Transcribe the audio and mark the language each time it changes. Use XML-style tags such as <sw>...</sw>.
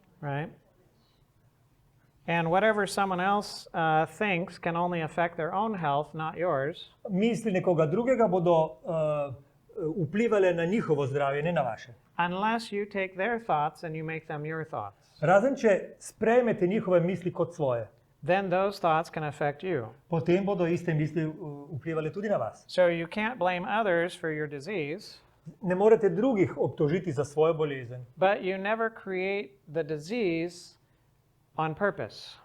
<en>Right, and whatever someone else thinks can only affect their own health, not yours.</en> <sl>Misli nekoga drugega bodo vplivale na njihovo zdravje, ne na vaše.</sl> <en>Unless you take their thoughts and you make them your thoughts.</en> <sl>Razen če sprejmete njihove misli kot svoje,</sl> <en>Then those thoughts can affect you.</en> <sl>potem bodo iste misli vplivale tudi na vas.</sl> <en>So you can't blame others for your disease,</en> <sl>Ne morete drugih obtožiti za svojo bolezen,</sl> <en>but you never create the disease on purpose.</en>